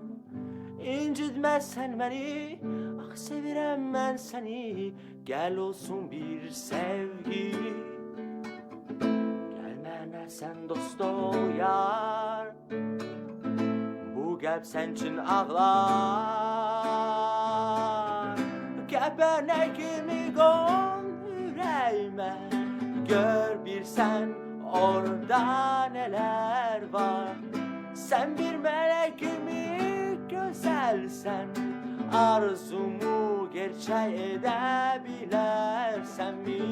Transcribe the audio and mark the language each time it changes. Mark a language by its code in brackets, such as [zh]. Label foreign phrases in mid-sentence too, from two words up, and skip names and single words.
[az] İncitməsən məni, ah sevirəm mən səni, gəl olsun bir sevgi. Gəl mənə sən dost ol yar, bu qəlb sən üçün ağlar. Kəpənə kimi qon yüreğime, gör bir sen orada neler var. [tr] Sen bir melek gibi güzelsen, arzumu gerçeğe edebilersen mi?